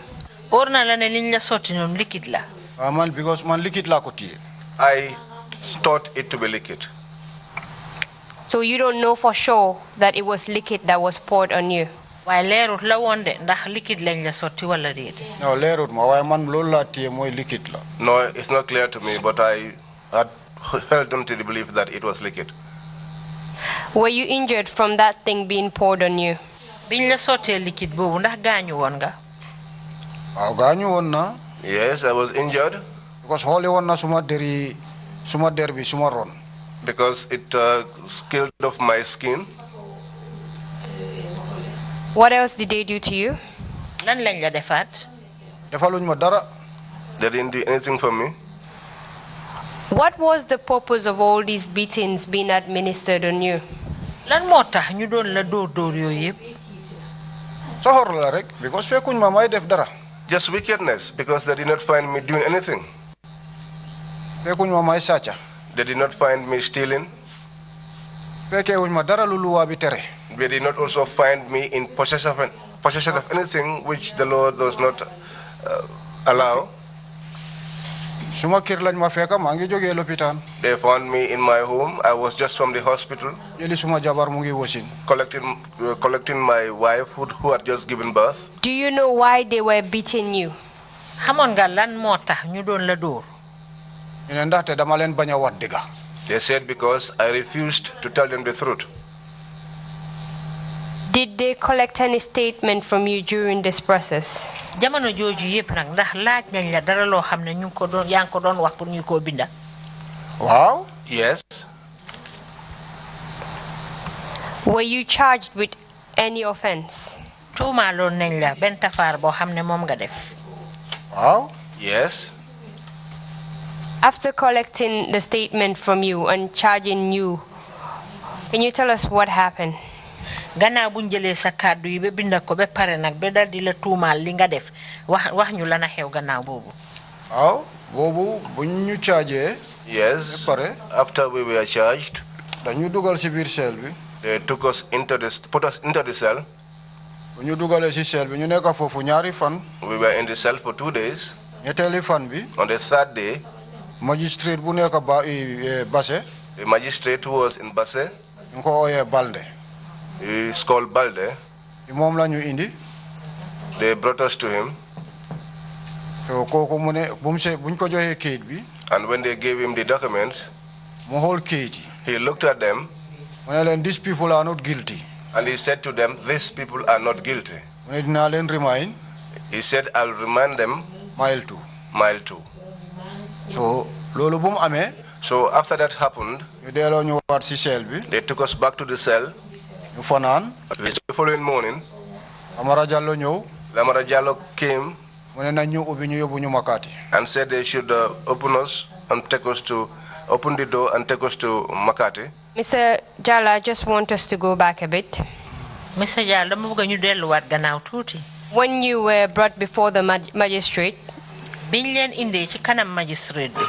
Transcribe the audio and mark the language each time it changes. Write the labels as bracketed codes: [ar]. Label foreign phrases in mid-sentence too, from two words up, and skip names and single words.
[wo] Orna la ne liñ la sotti non liquide la. Man because man liquide la ko tié. [en] I thought it to be liquid. So you don't know for sure that it was liquid that was poured on you? [wo] Why leerut la woon de ndax liquide lañ la sotti wala déet. No leerut ma waaye man loolu laa tié mooy liquide la. [en] No, it's not clear to me, but I had held on to the belief that it was liquid. Were you injured from that thing being poured on you? [wo] Biñ la sottee liquide boobu ndax gaañu woon nga. Waaw gaañu woon na. [en] Yes, I was injured. [wo] Because xooli woon na suma der bi suma ron. [en] Because it scaled off my skin. What else did they do to you? [wo] Lan lañ la defaat. Defaluñ ma dara. [en] They didn't do anything for me. What was the purpose of all these beatings being administered on you? [wo] Lan moo tax ñu doon la dóor yooyu yëpp. Soxor la rek because fekkuñ ma may def dara. [en] Just wickedness, because they did not find me doing anything. [wo] Fekkuñ ma may sàcca. [en] They did not find me stealing. [wo] Fekkewuñ ma dara lu luwaa bi tere. [en] They did not also find me in possession of anything which the Lord does not allow. [wo] Suma kër lañ ma fekka maa ngi jógee lopitaan. [en] They found me in my home. I was just from the hospital. [wo] Jëli suma jabar mu ngi wasin. [en] Collecting my wife who had just given birth. Do you know why they were beating you? [wo] Xamoon nga lan moo tax ñu doon la dóor. Ñu ne ndaxte dama leen bañ a wax dëgga. [en] They said because I refused to tell them the truth. Did they collect any statement from you during this process? [wo] Jamono jooju yëpp nag ndax laaj nañ la dara loo xam ne ñu ko doon yaa ngi ko doon wax pour ñu ko binda. Waaw. [en] Yes. Were you charged with any offense? [wo] Tuumaaloon nañ la benn tafaar boo xam ne moom nga def. Waaw. [en] Yes. After collecting the statement from you and charging you, can you tell us what happened? [wo] Gannaaw buñ jëlee sa kàddu yi ba binda ko ba pare nag ba dal di la tuumaal li nga def wax ñu la na xew gannaaw boobu. Waaw boobu buñ ñu chargé. [en] Yes. [wo] Pare. [en] After we were charged, [wo] dañu dugal ci biir cell bi. [en] they put us into the cell. [wo] Bu ñu dugalee ci cell bi ñu nekk foofu ñaari fan. [en] We were in the cell for 2 days. [wo] ñetteeli fan bi. [en] On the 3rd day, [wo] magistrate bu nekk Basse. [en] the magistrate who was in Basse, [wo] ñu ko ooyee Balde. [en] he is called Balde. [wo] moom la ñu indi. [en] They brought us to him. [wo] So kooku mu ne buñ ko joxee kayit bi. [en] And when they gave him the documents, [wo] mu xool kayit yi. [en] he looked at them. [wo] mu ne leen [en] these people are not guilty. And he said to them, these people are not guilty. mu ne dinaa leen remind. He said, I'll remind them mile 2. mile 2. [wo] So loolu bu mu amee. [en] So after that happened, [wo] ñu delloo ñu waat ci cell bi. [en] they took us back to the cell. [wo] ñu fanaan. [en] The following morning, [wo] Amara Jallo ñëw. [en] Lamara Jallo came [wo] mu ne nañ ñu ubbi ñu yóbbu ñu Makati. [en] and said they should open the door and take us to Makati. Mr. Jallo, I just want us to go back a bit. [wo] Mr. Jallo dama bëgg ñu delluwaat gannaaw tuuti. [en] When you were brought before the magistrate, [wo] biñ leen indee ci kanam magistrate bi.